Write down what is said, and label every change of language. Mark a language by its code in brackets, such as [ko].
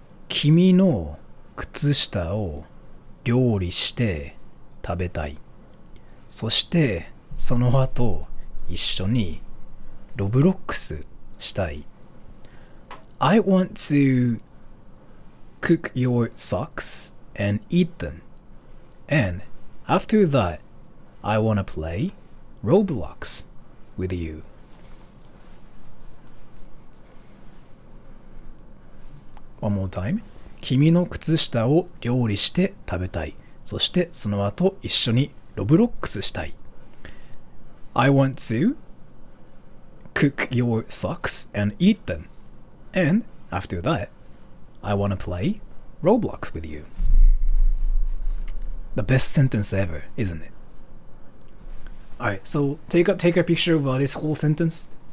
[ja] 君の靴下を料理して食べたい。そして、その後、一緒にロブロックスしたい。 [en] I want to cook your socks and eat them. And after that, I wanna play Roblox with you. One more time. [ja] 君の靴下を料理して食べたい。そしてその後一緒にロブロックスしたい。 [en] I want to cook your socks and eat them. And after that, I wanna play Roblox with you. The best sentence ever, isn't it? Alright, so take a picture of this whole sentence.